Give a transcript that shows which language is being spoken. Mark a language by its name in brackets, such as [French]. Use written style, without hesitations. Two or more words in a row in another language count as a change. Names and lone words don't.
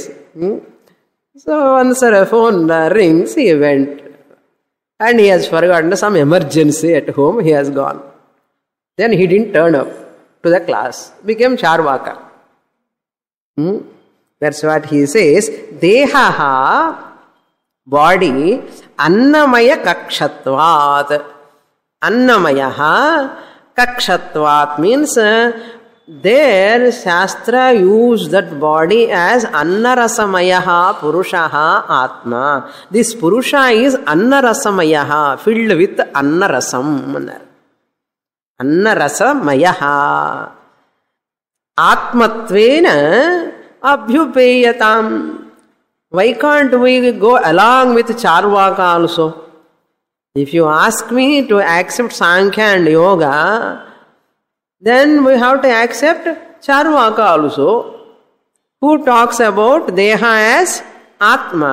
[English] So once a phone rings, he went and he has forgotten some emergency at home, he has gone. Then he didn't turn up to the class, became Charvaka. That's what he says. Dehaha, body, [Sanskrit] Annamaya kakshatvat. Annamayaha kakshatvat [English] means there Shastra use that body as [Sanskrit] Annarasamayaha Purushaha Atma. [English] This Purusha is Annarasamayaha, filled with Annarasam. [Sanskrit] Annarasamayaha. Atmatvena abhyupeyatam. [English] Why can't we go along with Charvaka also? If you ask me to accept Sankhya and Yoga, then we have to accept Charvaka also, who talks about Deha as Atma.